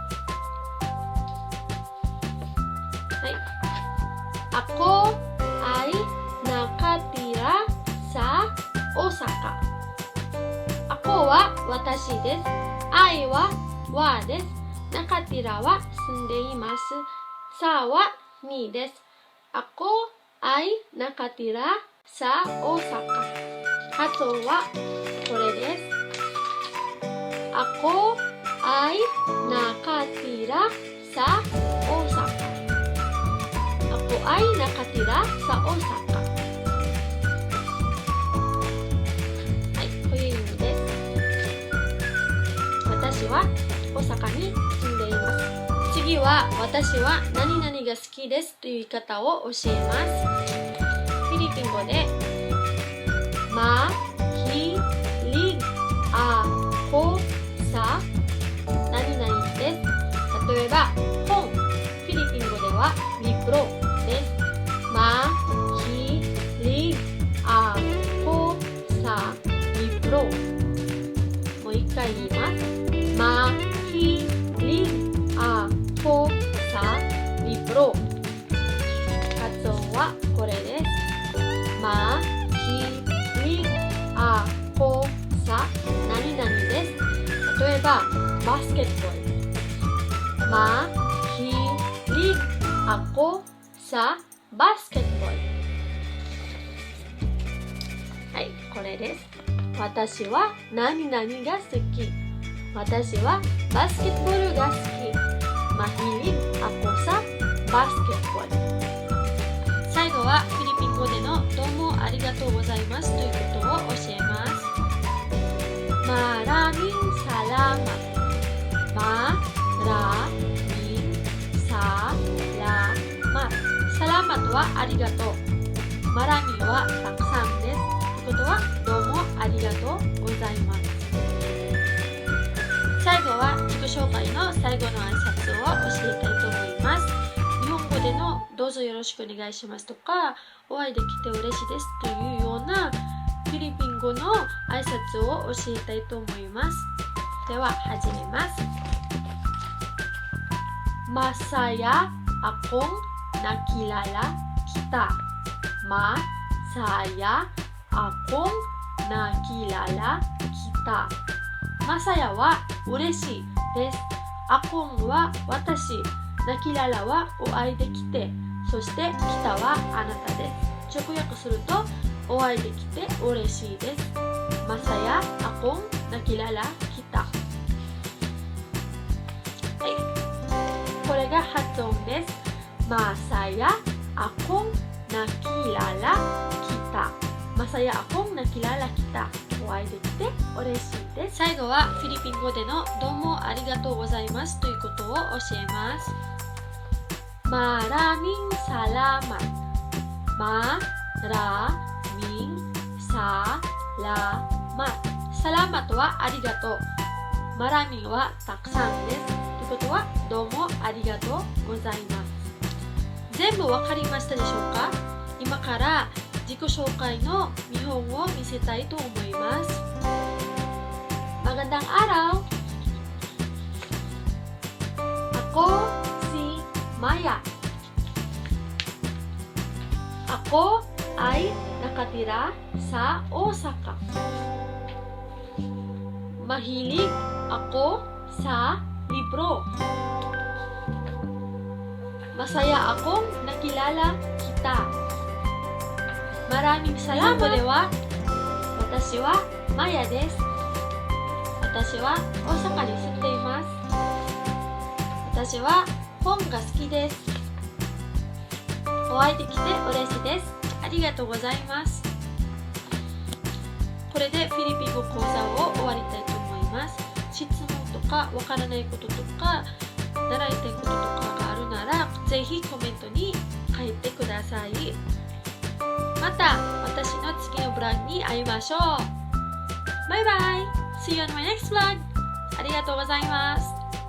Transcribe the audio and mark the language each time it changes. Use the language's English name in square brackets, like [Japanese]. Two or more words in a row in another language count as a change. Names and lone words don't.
[Japanese] はい。 [Filipino] Ako ay nakatira sa Osaka。 [Japanese] Ako は私です。I はです。nakatira は住んでいます。さはにです。 [Filipino] Ako ay nakatira sa Osaka。 [Japanese] 発音はこれです。 [Filipino] Ako ay nakatira sa Osaka。 Ako ay nakatira sa Osaka。 [Japanese] はい、こういう意味です。私は大阪に住んでいます。次は私は何々が好きですという言い方を教えます。フィリピン語で [Filipino] Mahilig ako sa [Japanese] 何々です。例えば本、フィリピン語ではリプロです。 [Filipino] Mahilig ako sa リプロ。 [Japanese] もう一回言います。 [Filipino] Mahilig ako sa libro。 [Japanese] 発音はこれです。 [Filipino] Mahilig ako sa [Japanese] 何々です。例えばバスケットボール。 [Filipino] Mahilig ako sa basketball。 [Japanese] はい、これです。私は何々が好き。私はバスケットボールが好き。 [Filipino] Mahilig ako sa basketball。 [Japanese] 最後はフィリピン語でのどうもありがとうございますということを教えます。 [Filipino] Maraming salamat。 Maraming salamat。 [Japanese] salamat はありがとう。Marami はたくさんです。ということはどうもありがとうございます。最後は自己紹介の最後の挨拶を教えたいと思います。日本語でのどうぞよろしくお願いしますとか、お会いできて嬉しいですというようなフィリピン語の挨拶を教えたいと思います。では始めます。 [Filipino] Masaya akong nakilala kita。 Masaya akong nakilala kita。 [Japanese] Masaya は嬉しいです。 akong は私、nakilala はお会いできて、そしてkita はあなたです。直訳すると、お会いできて嬉しいです。 [Filipino] masaya akong nakilala kita。 [Japanese] はい、これが発音です。 [Filipino] masaya akong nakilala kita。 masaya akong nakilala kita。 [Japanese] お会いできて嬉しいです。最後はフィリピン語でのどうもありがとうございますということを教えます。 [Filipino] Maraming salamat。 Maraming salamat。 [Japanese] salamat はありがとう。Maraming はたくさんです。ということはどうもありがとうございます。全部わかりましたでしょうか？今から自己紹介の見本を見せたいと思います。 [Filipino] Magandang araw! Ako si Maya. Ako ay nakatira sa Osaka. Mahilig ako sa libro. Masaya akong nakilala kita.Maraming salamat. [Japanese] 日本語では私はマヤです。私は大阪に住んでいます。私は本が好きです。お会いできて嬉しいです。ありがとうございます。これでフィリピン語講座を終わりたいと思います。質問とかわからないこととか習いたいこととかがあるならぜひコメントに書いてください。また私の次のブログに会いましょう。バイバイ。 [English] See you on my next vlog. [Japanese] ありがとうございます。